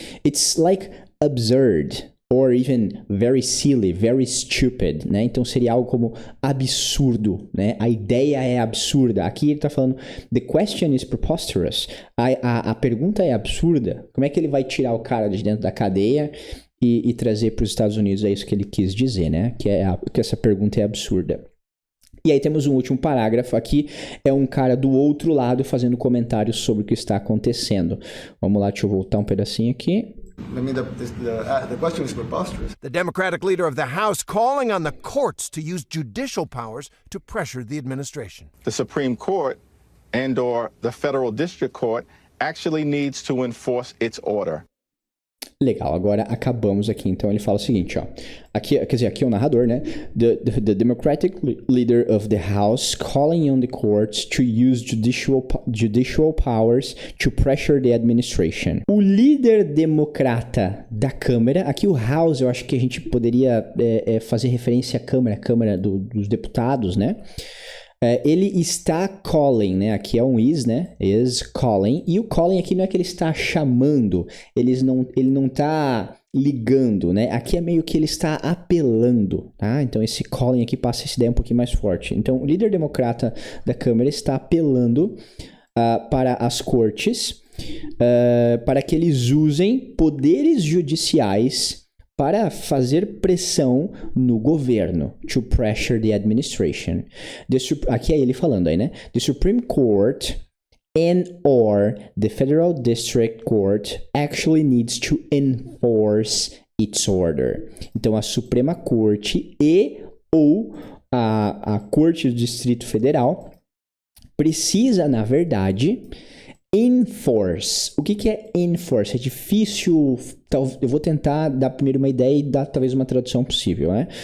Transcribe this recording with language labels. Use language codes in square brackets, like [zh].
[en] It's like absurd, or even very silly, very stupid, né? [pt] Então seria algo como absurdo, né? A ideia é absurda. Aqui ele tá falando, [en] the question is preposterous. [pt] A pergunta é absurda. Como é que ele vai tirar o cara de dentro da cadeia e trazer para os Estados Unidos? É isso que ele quis dizer, né? Que essa pergunta é absurda. E aí temos um último parágrafo aqui, é um cara do outro lado fazendo comentários sobre o que está acontecendo. Vamos lá, deixa eu voltar um pedacinho aqui. [en] I mean, the question is preposterous. The Democratic leader of the House calling on the courts to use judicial powers to pressure the administration. The Supreme Court and/or the Federal District Court actually needs to enforce its order. [pt] Legal, agora acabamos aqui. Então ele fala o seguinte, ó. Aqui, quer dizer, aqui é o narrador, né? The Democratic leader of the House calling on the courts to use judicial powers to pressure the administration. O líder democrata da Câmara, aqui o House, eu acho que a gente poderia fazer referência à Câmara dos Deputados, né? Ele está calling, né? Aqui é um is, né? [en] Is calling. [pt] E o calling aqui não é que ele está chamando. Ele não está ligando, né? Aqui é meio que ele está apelando, tá? Então esse calling aqui passa essa ideia um pouquinho mais forte. Então o líder democrata da Câmara está apelando para as cortes para que eles usem poderes judiciais para fazer pressão no governo, [en] to pressure the administration. [pt] Aqui é ele falando aí, né? [en] The Supreme Court and or the Federal District Court actually needs to enforce its order. [pt] Então, a Suprema Corte ou a Corte do Distrito Federal precisa, na verdade, enforce. O que é enforce? É difícil. Eu vou tentar dar primeiro uma ideia e dar talvez uma tradução possível, né?